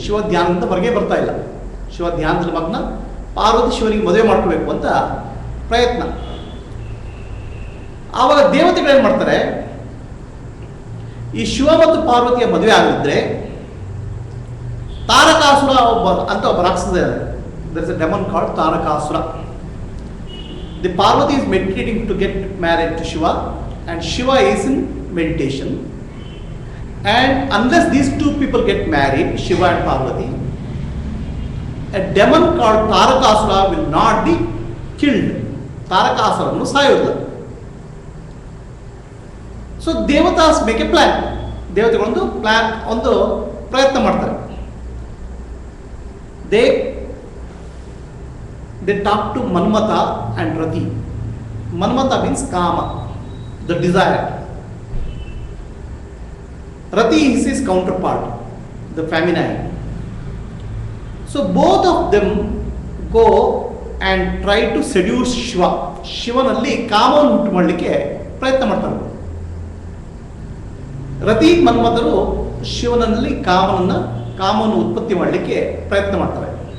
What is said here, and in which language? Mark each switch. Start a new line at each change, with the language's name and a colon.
Kannada: ಶಿವ ಧ್ಯಾನದಿಂದ ಹೊರಗೆ ಬರ್ತಾ ಇಲ್ಲ. ಶಿವ ಧ್ಯಾನದಲ್ಲಿ ಮಗ್ನ. ಪಾರ್ವತಿ ಶಿವನಿಗೆ ಮದುವೆ ಮಾಡ್ಕೋಬೇಕು ಅಂತ ಪ್ರಯತ್ನ. ಆವಾಗ ದೇವತೆಗಳೇನು ಮಾಡ್ತಾರೆ, ಈ ಶಿವ ಮತ್ತು ಪಾರ್ವತಿಯ ಮದುವೆ ಆಗಿದ್ರೆ ತಾರಕಾಸುರ ಒಬ್ಬ ರಾಕ್ಷಸ ಇದ್ದಾರೆ.
English: There is a demon called Tarakasura. The Parvati is meditating to get married to Shiva and Shiva is in meditation, and unless these two people get married, Shiva and Parvati, a demon called Tarakasura will not be killed.
Kannada: Tarakasura ಸಾಯೋದಿಲ್ಲ.
English: So ದೇವತಾಸ್ make a plan.
Kannada: ದೇವತೆಗಳೊಂದು ಒಂದು ಪ್ರಯತ್ನ ಮಾಡ್ತಾರೆ.
English: They talk to Manmata and Rati. Manmata means Kama, the desire. Rati is his counterpart, the feminine. So both of them go and try to seduce Shiva.
Kannada: ಶಿವನಲ್ಲಿ ಕಾಮವನ್ನು ಉಂಟು ಮಾಡಲಿಕ್ಕೆ ಪ್ರಯತ್ನ ಮಾಡ್ತಾರೆ. ರತಿ ಮನ್ಮಥರು ಶಿವನಲ್ಲಿ ಕಾಮವನ್ನು ಉತ್ಪತ್ತಿ ಮಾಡಲಿಕ್ಕೆ ಪ್ರಯತ್ನ ಮಾಡ್ತಾರೆ.